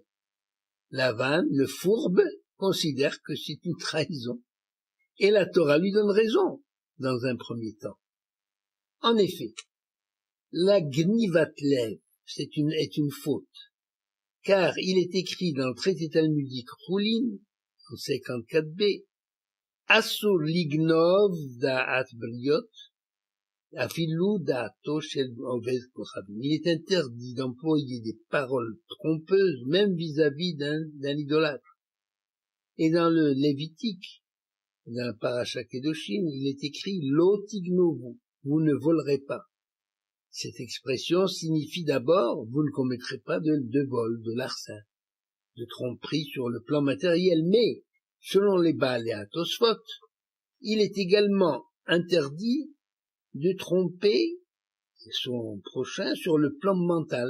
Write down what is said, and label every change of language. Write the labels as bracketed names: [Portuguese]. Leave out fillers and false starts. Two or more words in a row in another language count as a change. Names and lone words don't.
[French] Laban, le fourbe, considère que c'est une trahison, et la Torah lui donne raison dans un premier temps. En effet, la gnivatlev est une faute, car il est écrit dans le traité talmudique Choulin, en 54b, [Hebrew] אסור לגנוב דעת בריות אפילו דעתו של עובד כוכבים. [French] Il est interdit d'employer des paroles trompeuses, même vis-à-vis d'un idolâtre. Et dans le Lévitique, dans la Parashat Kedoshim, il est écrit [Hebrew] לא תגנבו, [French] vous ne volerez pas. Cette expression signifie d'abord, vous ne commettrez pas de vol, de larcin, de tromperie sur le plan matériel, mais, selon les Baal et Tosfot, il est également interdit de tromper son prochain sur le plan mental.